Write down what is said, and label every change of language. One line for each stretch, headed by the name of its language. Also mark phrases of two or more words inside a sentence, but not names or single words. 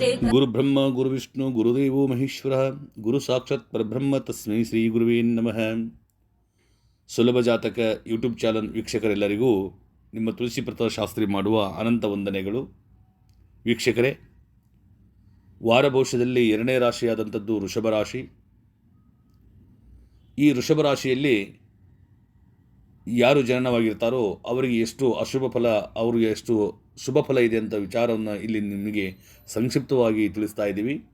Sanskrit: ಗುರುಬ್ರಹ್ಮ ಗುರುವಿಷ್ಣು ಗುರುದೇವೋ ಮಹೇಶ್ವರ ಗುರು ಸಾಕ್ಷಾತ್ ಪರಬ್ರಹ್ಮ ತಸ್ಮೈ ಶ್ರೀ ಗುರುವೇ ನಮಃ.
Kannada: ಸುಲಭ ಜಾತಕ ಯೂಟ್ಯೂಬ್ ಚಾನಲ್ ವೀಕ್ಷಕರೆಲ್ಲರಿಗೂ ನಿಮ್ಮ ತುಳಸಿ ಪ್ರಸಾದ್ ಶಾಸ್ತ್ರಿ ಮಾಡುವ ಅನಂತ ವಂದನೆಗಳು. ವೀಕ್ಷಕರೇ, ವಾರಭವಿಷ್ಯದಲ್ಲಿ 2ನೇ ರಾಶಿಯಾದಂಥದ್ದು ವೃಷಭ ರಾಶಿ. ಈ ವೃಷಭ ರಾಶಿಯಲ್ಲಿ ಯಾರು ಜನನವಾಗಿರ್ತಾರೋ ಅವರಿಗೆ ಎಷ್ಟು ಅಶುಭ ಫಲ, ಅವರಿಗೆ ಎಷ್ಟು ಶುಭ ಫಲ ಇದೆ ಅಂತ ವಿಚಾರವನ್ನು ಇಲ್ಲಿ ನಿಮಗೆ ಸಂಕ್ಷಿಪ್ತವಾಗಿ ತಿಳಿಸ್ತಾ ಇದ್ದೀವಿ.